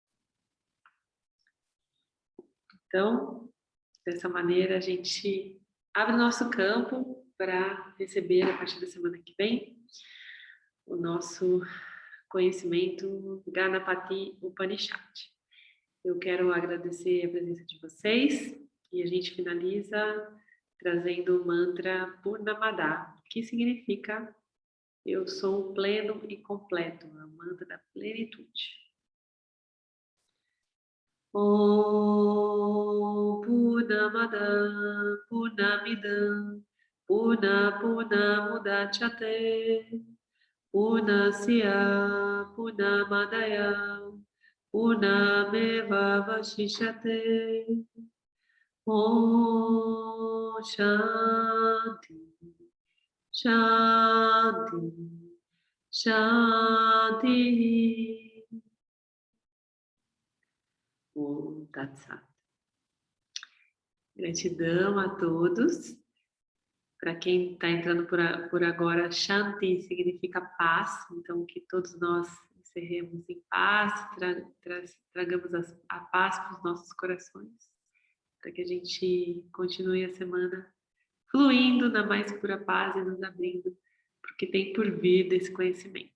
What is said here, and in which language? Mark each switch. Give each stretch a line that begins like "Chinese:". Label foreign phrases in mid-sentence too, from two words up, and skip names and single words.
Portuguese: Então, dessa maneira, a gente abre nosso campo para receber, a partir da semana que vem, o nosso conhecimento Ganapati Upanishad. Eu quero agradecer a presença de vocês e a gente finaliza trazendo o mantra Purnamada, que significa eu sou pleno e completo, a mantra da plenitude.
Sanskrit: ॐ पूर्णमदः पूर्णमिदं पूर्णमुदच्यते पूर्णस्य पूर्णमादाय पूर्णमेव वशिष्यते. ॐ शान्तिः शान्तिः शान्तिः. ॐ तत् सत्.
Portuguese: Gratidão a todos. Para quem está entrando por agora, Shanti significa paz, então que todos nós encerremos em paz, tragamos a paz para os nossos corações, para que a gente continue a semana fluindo na mais pura paz e nos abrindo, porque tem por vir desse conhecimento.